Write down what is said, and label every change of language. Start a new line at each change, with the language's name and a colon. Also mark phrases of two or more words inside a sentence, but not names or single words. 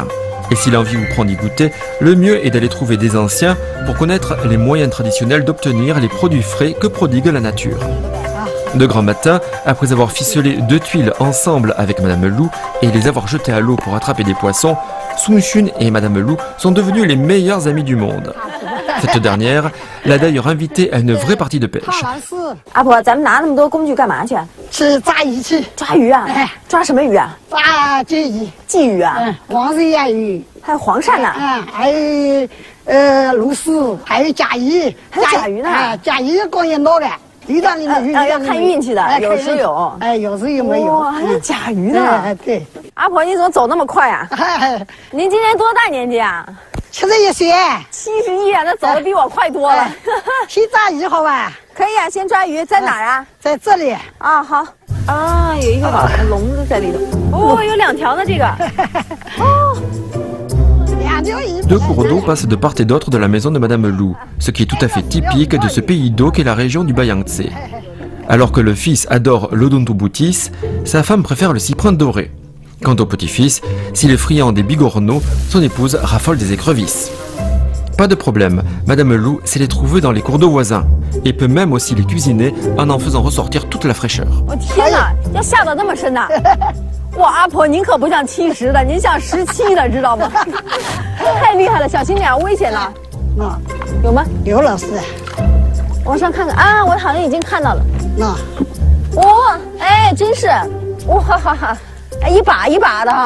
French: Et si l'envie vous prend d'y goûter, le mieux est d'aller trouver des anciens pour connaître les moyens traditionnels d'obtenir les produits frais que prodigue la nature. De grand matin, après avoir ficelé 2 tuiles ensemble avec Madame Lou et les avoir jetées à l'eau pour attraper des poissons, Sun Xun et Madame Lou sont devenus les meilleurs amis du monde. Cette dernière l'a d'ailleurs invité à une vraie partie de pêche.
Chinese: 阿婆，咱们拿那么多工具干嘛去？去抓鱼去。抓鱼啊？抓什么鱼啊？抓鲫鱼。鲫鱼啊？黄鳝呀鱼。还有黄鳝呢？还有鲈鳃，还有甲鱼。还有甲鱼呢？甲鱼供应多的。鱼缸里的鱼要看运气的，有时有。有时有没有？哇，还有甲鱼呢？对。阿婆，你怎么走那么快啊？您今年多大年纪啊？71岁。 71啊，那走的比我快多了。先抓鱼好吧？可以啊，先抓鱼，在哪儿啊？在这里。啊，好。啊，有一个笼子在里头。哦，有2条呢，这个。哦。
French: 2 cours d'eau passent de part et d'autre de la maison de Madame Lou, ce qui est tout à fait typique de ce pays d'eau qu'est la région du Bayangtze. Alors que le fils adore l'odontobutis, sa femme préfère le cyprin doré. Quant au petit-fils, s'il est friand des bigorneaux, son épouse raffole des écrevisses. Pas de problème, Madame Lou sait les trouver dans les cours d'eau voisins et peut même aussi les cuisiner en faisant ressortir toute la fraîcheur.
Chinese: 天哪，要下到那么深呐！哇，阿婆，您可不像70的，您像17的，知道吗？太厉害了，小心点，危险了。有吗？有老师。往上看看啊，我好像已经看到了。哇，哎，真是，哇哈哈，哎，一把一把的哈。